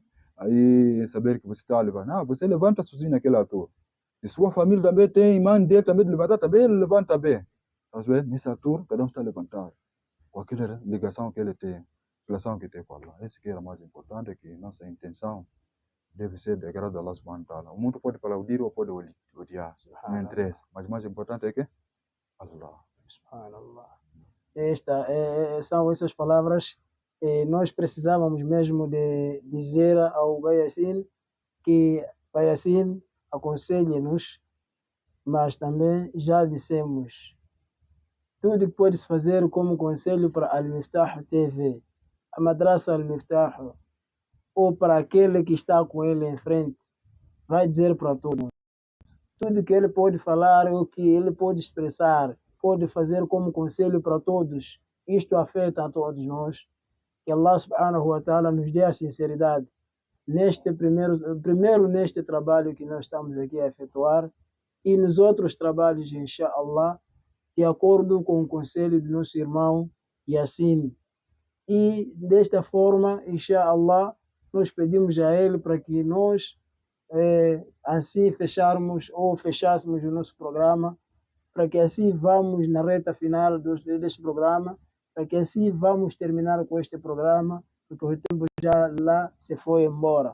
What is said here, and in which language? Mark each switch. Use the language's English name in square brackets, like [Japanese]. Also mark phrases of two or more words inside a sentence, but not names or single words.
[Portuguese] Aí saber que você está a levantar. Não, você levanta sozinho naquela altura. Se sua família também tem imã dele também de levantar, também ele levanta bem. Nessa altura, cada um está a levantar. com aquela ligação que ele tem, relação que tem com Allah. Esse que é o mais importante, que nossa intenção deve ser de agrado a [Arabic] الله سبحانه وتعالى. [Portuguese] O mundo pode aplaudir ou pode odiar, não interessa, mas o mais importante é que Allah. Subhanallah. São essas palavras. Nós precisávamos mesmo de dizer ao Bayassin que Bayassin aconselhe-nos, mas também já dissemos tudo que pode-se fazer como conselho para Al-Miftah TV, a Madrasa Al-Miftah, ou para aquele que está com ele em frente, vai dizer para todos. Tudo que ele pode falar, o que ele pode expressar, pode fazer como conselho para todos. Isto afeta a todos nós. Que [Arabic] الله سبحانه وتعالى [Portuguese] nos dê a sinceridade neste primeiro neste trabalho que nós estamos aqui a efetuar e nos outros trabalhos, inshallah, de acordo com o conselho do nosso irmão Yassin. E desta forma, inshallah, nós pedimos a ele para que nós assim fechássemos o nosso programa, para que assim vamos na reta final deste programa, para que assim vamos terminar com este programa, porque o tempo já lá se foi embora.